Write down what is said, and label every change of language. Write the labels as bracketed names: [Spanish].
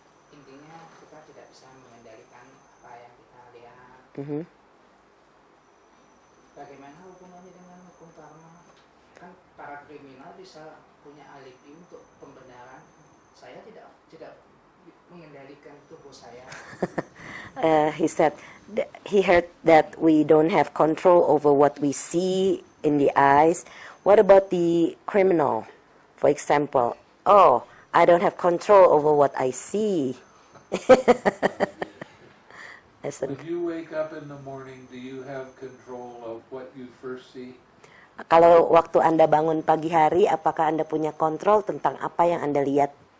[Indonesian] Intinya kita tidak bisa mengendalikan apa yang kita lihat. Bagaimana hubungannya dengan hukum karma? Kan para kriminal bisa punya alibi untuk pembenaran. Saya tidak mengendalikan tubuh saya. [English] He said he heard that we don't have control over what we see in the eyes. What about the criminal? For example, oh, I don't have control over what I see. When you wake up in the morning, do you have control of what you first see? [Indonesian] Kalau waktu Anda bangun pagi hari, apakah Anda punya kontrol tentang apa yang Anda lihat?